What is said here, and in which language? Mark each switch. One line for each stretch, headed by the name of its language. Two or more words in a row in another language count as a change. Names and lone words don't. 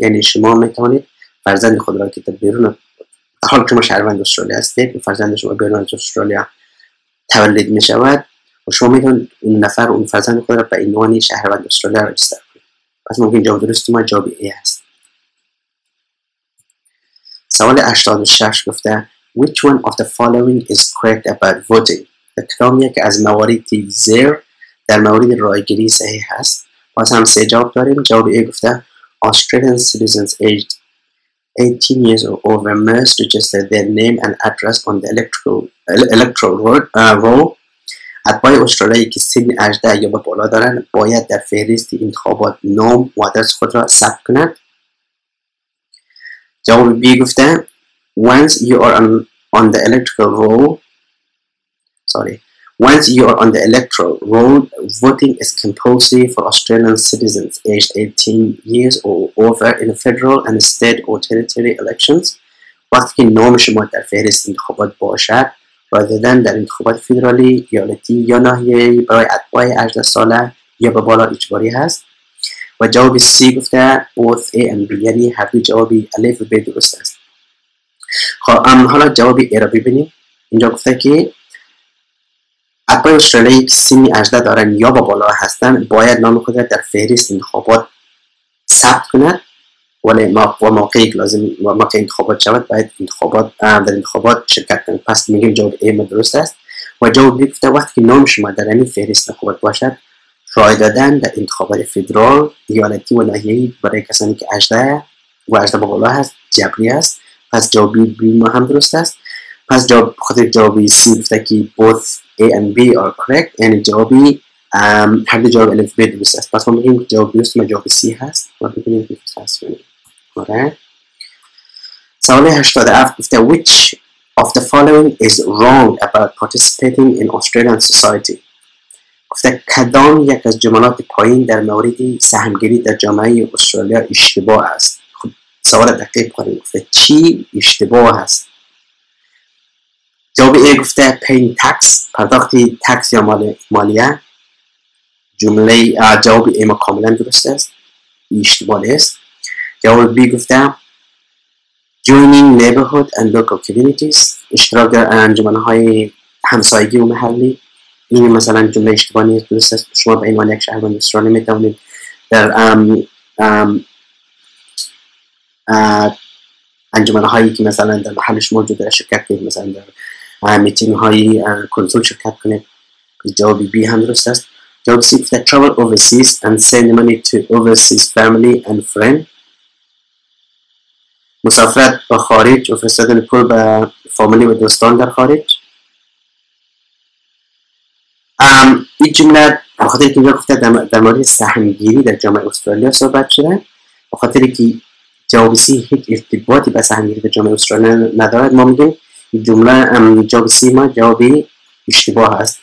Persian: یعنی شما میتوانید فرزند خود را که در بیرون، حال شما شهروند استرالیا هستید و فرزند شما بیرون از استرالیا تولد میشود و شما میتونید اون فرزند خود را به عنوان شهروند استرالیا رجیستر کنید. پس ممکن جواب درست ما جواب A است. سوال 86 گفته
English: Which one of the following is correct about voting؟
Persian: کدام یک از مواردی زیر در مورد رایگیری صحیح است؟ باز هم 3 جواب داریم. جواب A گفته
English: Australian citizens aged 18 years or over must register their name and address on the electoral roll.
Persian: اتباع استرالیایی که سن 18 یا به بالا دارند باید در فهرست انتخابات نام و آدرس خود را ثبت کنند. جواب B گفته
English: Once you are on the electoral roll, voting is compulsory for Australian citizens aged 18 years or over in federal and state or territory elections.
Persian: وقتی که نام شما در فهرست انتخابات باشد،
English: rather than
Persian: در انتخابات فدرالی، ایالتی یا ناحیه‌ای برای اتباع 18 ساله یا به بالا اجباری هست. و جواب C گفته
English: both A and B،
Persian: یعنی هر دو جوابی الف و ب درست است. خب حالا جواب A را ببینیم. اینجا گفته که اتباع استرالیایی که سن 18 دارن یا با بالا هستن باید نام خود را در فهرست انتخابات ثبت کند ولی موقعی که لازم موقع انتخابات شود باید در انتخابات شرکت کنید. پس میگیم جواب A ما درست است. و جواب B گفته وقتی که نام شما در این فهرست انتخابات باشد رای دادن در انتخابات فدرال، ایالتی و ناحیه‌ای برای کسانی که 18 و 18 به بالا هست جبری است. پس جواب B ما هم درست است. پس خاطر جواب C گفته که
English: both A and B are correct،
Persian: یعنی جوابی هر دو جواب الف ب درست است. پس ما میگیم که جواب درست ما جواب C هست و ببینیم که درست هست کنیم. سوال 87 گفته
English: which of the following is wrong about participating in Australian society.
Persian: گفته کدام یک از جملات پایین در مورد سهمگیری در جامعه استرالیا اشتباه است. خب سوال دقیق کنیم. گفته چی اشتباه است؟ جواب A گفته
English: paying tax،
Persian: پرداخت تکس یا مالیه. جواب A ما کاملا درست است، اشتباه است. جواب B گفته
English: joining neighborhood and local communities،
Persian: اشتراک در انجمن‌های همسایگی و محلی. این مثلا جمله اشتباه نیست، درست است. شما به عنوان یک شهروند استرالیا میتوانید در انجمن‌هایی که مثلا در محلش موجود در شرکت کنید، مثلا در میتینگ‌های کنسول شرکت کنید. جواب B هم درست است. جواب C گفته
English: travel overseas and send money to overseas family and friend،
Persian: مسافرت به خارج و فرستادن پول به فامیلی و دوستان در خارج. این جمله بخاطر که اینجا گفته در مورد سهمگیری در جامعه استرالیا صحبت شده، بخاطر که جواب C هیچ ارتباطی به سهمگیری در جامعه استرالیا ندارد، ما میگیم این جمله جواب C ما جوابی اشتباه است.